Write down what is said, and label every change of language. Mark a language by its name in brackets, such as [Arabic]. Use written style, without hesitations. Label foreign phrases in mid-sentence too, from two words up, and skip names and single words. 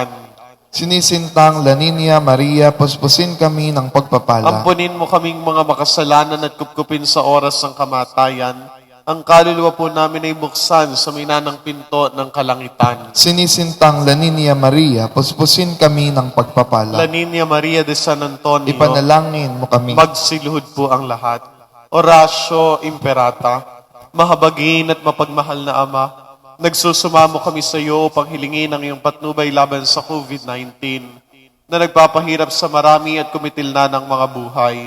[Filipino] Sinisintang Laninia Maria, puspusin kami ng pagpapala. Ampunin mo kaming mga makasalanan at kupkupin sa oras ng kamatayan. Ang kaluluwa po namin ay buksan sa minanang pinto ng kalangitan. Sinisintang Laninia Maria, puspusin kami ng pagpapala. Laninia Maria de San Antonio, Ipanalangin mo kami. magsiluhod po ang lahat. Horatio Imperata, mahabagin at mapagmahal na Ama, nagsusumamo kami sa iyo upang hilingin ang iyong patnubay laban sa COVID-19 na nagpapahirap sa marami at kumitil na ng mga buhay.